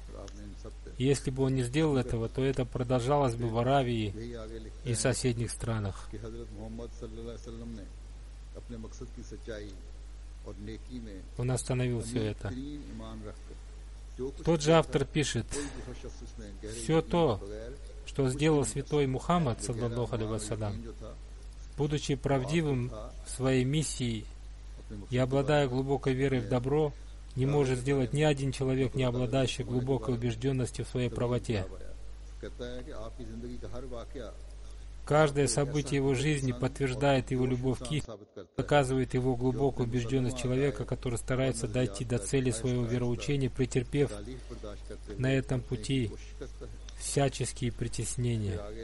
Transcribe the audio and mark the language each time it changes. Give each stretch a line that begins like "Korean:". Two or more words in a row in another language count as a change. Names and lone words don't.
Russian: Если бы он не сделал этого, то это продолжалось бы в Аравии и соседних странах. Он остановил все это. Тот же автор пишет: все то, что сделал святой Мухаммад,
Arabic: صلى الله عليه وسلم,
Russian: будучи правдивым в своей миссии и обладая глубокой верой в добро, не может сделать ни один человек, не обладающий глубокой убежденностью в своей правоте. Каждое событие его жизни подтверждает его любовь к истине, доказывает его глубокую убежденность человека, который старается дойти до цели своего вероучения, претерпев на этом пути всяческие притеснения.